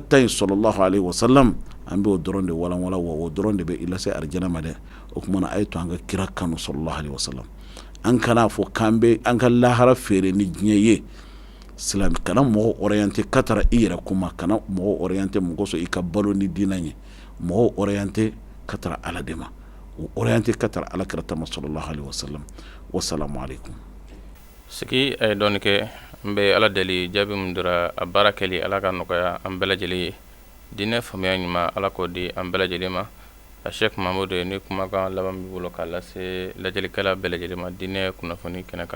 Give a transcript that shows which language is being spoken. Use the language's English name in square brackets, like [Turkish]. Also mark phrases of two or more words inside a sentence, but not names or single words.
[Bambara] ta ye [Arabic] صلى الله عليه وسلم [Bambara] an bɛ o dɔrɔn de walanwala wa o dɔrɔn de bɛ i lase arijana ma dɛ o kumana a ye to an ka kira kanu [Arabic] صلى الله عليه وسلم [Bambara] an kana fɔ k'an bɛ an ka lahara feere ni diɲɛ ye silamɛ kana mɔgɔ orienté ka tara i yɛrɛ kuma kana mɔgɔ orienté mɔgɔ sɔn i ka balo ni diinɛ ye mɔgɔ orienté ka tara ala de ma o orienté ka tara ala kira tama [Arabic] صلى الله عليه وسلم والسلام عليكم [Bambara] sigi ay dɔɔni kɛ n bɛ ala deli jaabi min dira a baara kɛli ala ka nɔgɔya an bɛɛ lajɛlen ye diinɛ faamuya ɲuman ala k'o di an bɛɛ lajɛlen ma a Sheikh Mahamudu ni kumakan laban b'i bolo k'a lase lajɛlikɛla bɛɛ lajɛlen ma diinɛ kunnafoni kɛnɛ kan